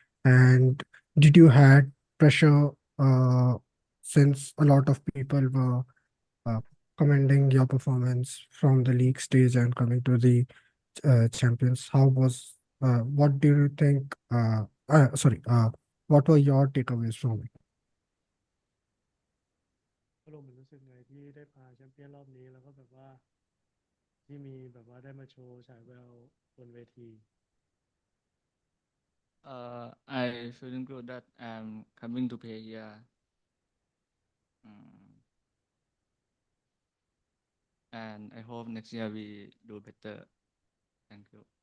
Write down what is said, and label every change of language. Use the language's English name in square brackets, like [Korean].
[English] And did you had pressure since a lot of people were uh, commending your performance from the league stage and coming to the champions? How was what do you think? Sorry, what were your takeaways from it? [Thai] ก็ลงมันรู้สึกไงที่ได้พาแชมเปี้ยนรอบนี้แล้วก็แบบว่าที่มีแบบว่าได้มาโชว์ฉายแววบนเวที [English] I feeling good that I'm coming to play here. And I hope next year we do better. Thank you.